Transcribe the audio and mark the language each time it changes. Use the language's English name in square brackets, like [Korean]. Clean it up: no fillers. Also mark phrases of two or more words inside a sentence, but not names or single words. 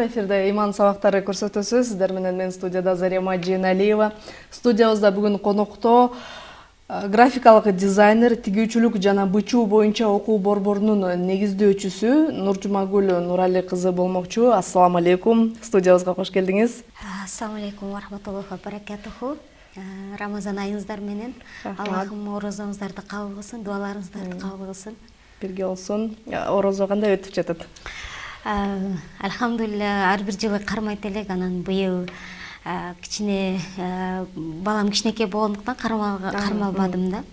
[Kyrgyz] Эфирде иман сабактары көрсөтөсү. Сиздер менен мен студияда Зарема Жeenалиева. Студиябызда бүгүн конокто графикалык дизайнер, тигүүчүлүк жана бычуу боюнча окуу борборунун негиздөөчүсү Нуржумагүл Нурали кызы болмокчу. [Arabic] السلام عليكم. [Kyrgyz] Студиябызга кош келдиңиз. [Arabic] السلام عليكم ورحمة الله وبركاته. [Kyrgyz] Рамазан айыңыздар менен Аллахым орозоңуздарды кабыл кылсын, дуаларыңыздарды кабыл кылсын. Бирге болсун. Орозо кандай өтүп жатат? Алхамдулилля, ар бир жылы кармайт элек, анан быйыл кичине балам кичинекей болгондуктан кармалбадым да.